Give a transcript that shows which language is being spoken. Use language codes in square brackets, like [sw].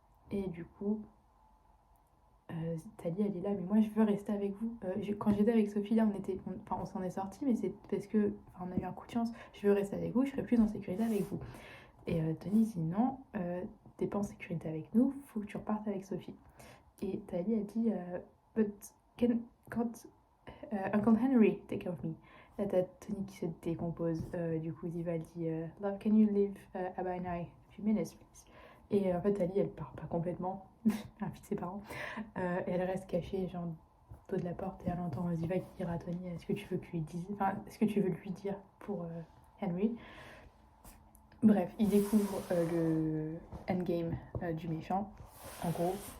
[fr] Et du coup, Thalie, elle est là, mais moi je veux rester avec vous. Quand j'étais avec Sophie, là, on s'en est sortis, mais c'est parce que on a eu un coup de chance. Je veux rester avec vous, je serai plus en sécurité avec vous. Et Tony dit non, t'es pas en sécurité avec nous, faut que tu repartes avec Sophie. Et Thalie a dit [en] but can't Uncle Henry take care of me. [fr] Là t'as Tony qui se décompose. Du coup Ziva dit [en] love, can you leave Abba and I a few minutes please? [fr] Et en fait Thalie elle part pas complètement, un fils de ses parents. Et elle reste cachée genre dos de la porte et elle entend Ziva qui dira à Tony est-ce que tu veux que lui dise, enfin est-ce que tu veux lui dire pour Henry? Bref, il découvre le endgame du méchant, en gros.